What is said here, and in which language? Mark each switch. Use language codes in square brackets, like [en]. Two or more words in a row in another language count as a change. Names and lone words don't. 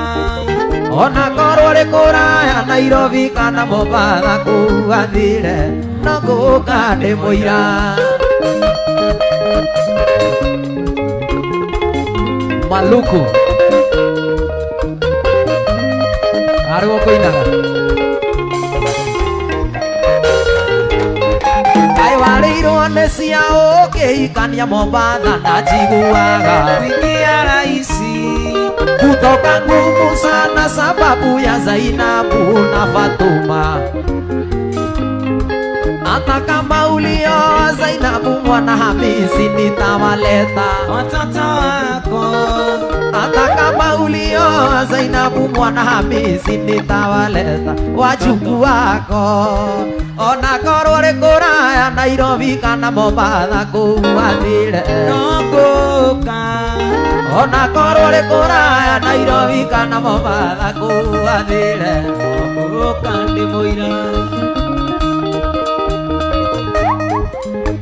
[ki] ona korwo rĩ kũraya Nairobi kana Mombasa kũu athire no ngũka ndĩmũira Maluku arĩ kũinaga kaĩ warĩirwo nĩ cia ũkĩhikania Mombasa na njiguaga [sw] kuingia rahisi kutoka ngumu sana sababu ya Zainabu na Fatuma hata kama ulioa Zainabu mwana Hamisi nitawaleta watoto wako hata kama ulioa Zainabu mwana Hamisi nitawaleta wajukuu wako [ki] ona korwo rĩ kũraya Nairobi kana Mombasa kũu athire no ngũka ona korwo rĩ kũraya Nairobi kana Mombasa kũu athire ngũka ndĩmũira